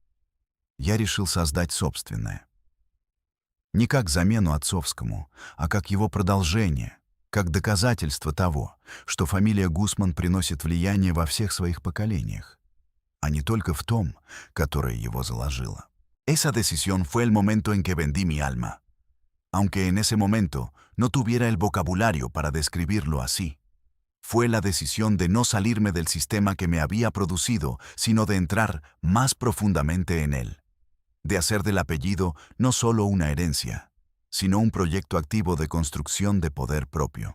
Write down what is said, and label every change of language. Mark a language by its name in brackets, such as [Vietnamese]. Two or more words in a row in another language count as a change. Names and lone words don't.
[Russian] Я решил создать собственное. Не как замену отцовскому, а как его продолжение, как доказательство того, что фамилия Гусман приносит влияние во всех своих поколениях, а не только в том, которое его заложило. [Spanish] Esa decisión fue el momento en que vendí mi alma, aunque en ese momento no tuviera el vocabulario para describirlo así. Fue la decisión de no salirme del sistema que me había producido, sino de entrar más profundamente en él. De hacer del apellido no solo una herencia, sino un proyecto activo de construcción de poder propio.